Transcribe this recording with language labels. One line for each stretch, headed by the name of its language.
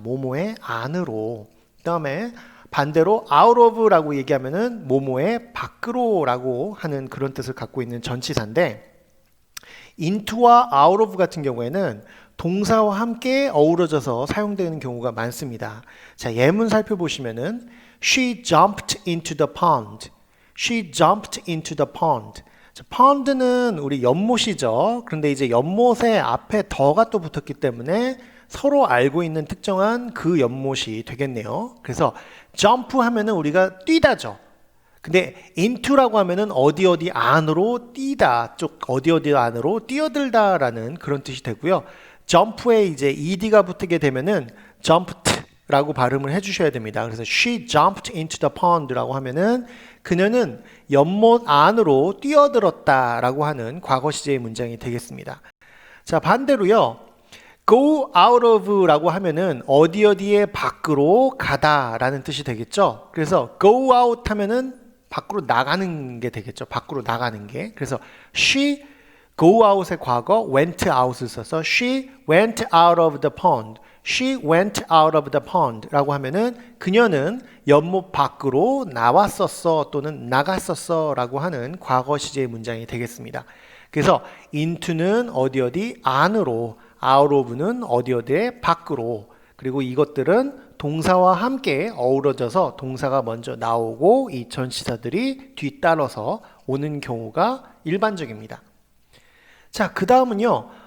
Korean: 뭐뭐의 안으로. 그다음에 반대로 out of라고 얘기하면은 뭐뭐의 밖으로라고 하는 그런 뜻을 갖고 있는 전치사인데 into와 out of 같은 경우에는 동사와 함께 어우러져서 사용되는 경우가 많습니다.
English: 자, 예문 살펴보시면은 She jumped into the pond. She jumped into the pond.
Korean: 자, pond는 우리 연못이죠. 그런데 이제 연못에 앞에 더가 또 붙었기 때문에 서로 알고 있는 특정한 그 연못이 되겠네요. 그래서 jump 하면은 우리가 뛰다죠. 근데 into라고 하면은 어디 안으로 뛰다, 쪽 어디 안으로 뛰어들다라는 그런 뜻이 되고요. jump에 이제 ed가 붙게 되면은 jumped라고 발음을 해주셔야 됩니다. 그래서
English: she jumped into the pond
Korean: 라고 하면은 그녀는 연못 안으로 뛰어들었다라고 하는 과거 시제의 문장이 되겠습니다. 자, 반대로요. go out of라고 하면은 어디에 밖으로 가다라는 뜻이 되겠죠. 그래서 go out 하면은 밖으로 나가는 게 되겠죠. 밖으로 나가는 게. 그래서 she go out의 과거 went out을 써서
English: she went out of the pond. She went out of the pond
Korean: 라고 하면은 그녀는 연못 밖으로 나왔었어 또는 나갔었어 라고 하는 과거 시제의 문장이 되겠습니다. 그래서 into는 어디 안으로, out of는 어디에 밖으로, 그리고 이것들은 동사와 함께 어우러져서 동사가 먼저 나오고 이 전치사들이 뒤따라서 오는 경우가 일반적입니다. 자, 그 다음은요.